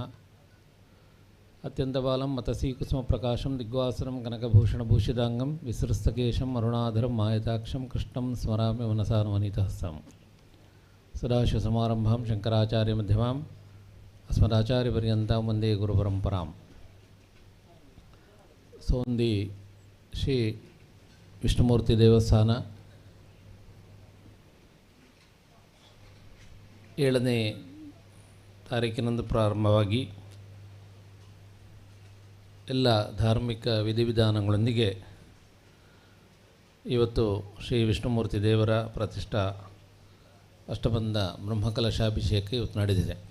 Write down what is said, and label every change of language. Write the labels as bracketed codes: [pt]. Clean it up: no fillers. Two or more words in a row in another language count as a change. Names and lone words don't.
[sa] ಅತ್ಯಂತಬಾಲಂ ಮತಸಿ ಕುಸುಮಪ್ರಕಾಶಂ ದಿಗ್ವಾಸರಂ ಕನಕಭೂಷಣಭೂಷಿತಾಂಗಂ ವಿಸೃಸ್ತಕೇಶಂ ಅರುಣಾಧರಂ ಮಾಯತಾಕ್ಷಂ ಕೃಷ್ಣಂ ಸ್ಮರಾಮಿ ಮನಸಾನುವನಿತಹಸ್ತಂ. ಸದಾಶಿವಸಮಾರಂಭಾಂ ಶಂಕರಾಚಾರ್ಯಮಧ್ಯಮಾಂ ಅಸ್ಮದಾಚಾರ್ಯಪರ್ಯಂತಾಂ ವಂದೇ ಗುರುಪರಂಪರಾಂ. [kn] ಸೋಂದಿ ಶ್ರೀ ವಿಷ್ಣುಮೂರ್ತಿ ದೇವಸ್ಥಾನ 7ನೇ ತಾರೀಕಿನಂದು ಪ್ರಾರಂಭವಾಗಿ ಎಲ್ಲ ಧಾರ್ಮಿಕ ವಿಧಿವಿಧಾನಗಳೊಂದಿಗೆ ಇವತ್ತು ಶ್ರೀ ವಿಷ್ಣುಮೂರ್ತಿ ದೇವರ ಪ್ರತಿಷ್ಠಾ ಅಷ್ಟಬಂಧ ಬ್ರಹ್ಮಕಲಶಾಭಿಷೇಕ ಇವತ್ತು ನಡೆದಿದೆ.